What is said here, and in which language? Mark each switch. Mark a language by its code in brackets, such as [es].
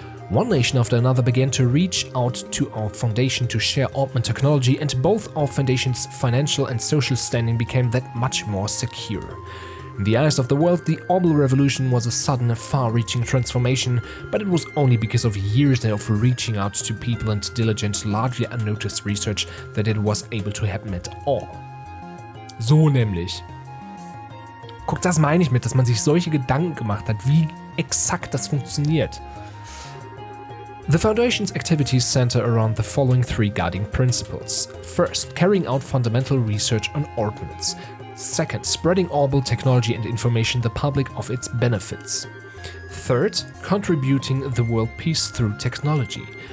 [en] One nation after another began to reach out to our foundation to share augment technology, and both our foundation's financial and social standing became that much more secure. In the eyes of the world, the Orbital Revolution was a sudden, far-reaching transformation, but it was only because of years of reaching out to people and diligent, largely unnoticed research that it was able to happen at all. [de] So nämlich. Guck, das meine ich mit, dass man sich solche Gedanken gemacht hat, wie exakt das funktioniert. [en] The Foundation's activities center around the following 3 guiding principles. First, carrying out fundamental research on augments. Second, spreading orbital technology and information to the public of its benefits. Third, contributing the world peace through technology.